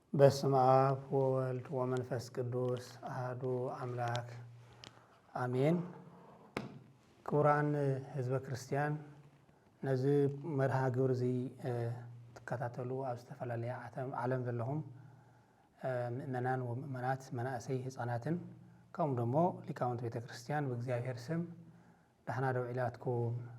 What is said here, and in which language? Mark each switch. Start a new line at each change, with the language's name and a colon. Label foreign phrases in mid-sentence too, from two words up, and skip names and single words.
Geez: በስመ አብ ወወልድ ወመንፈስ ቅዱስ አሐዱ አምላክ አሜን።
Tigrinya: ክቡራን ህዝበ ክርስቲያን ነዚ መርሃ ግብር እዚ ተከታተሉ ኣብ ዝተፈላለየ ዓለም ዘለኹም ምእመናን ወምእመናት መናእሰይ ህፃናትን ከምኡ ደሞ ሊቃውንት ቤተ ክርስቲያን በእግዚአብሔር ስም ዳሕና ደው ኢላትኩም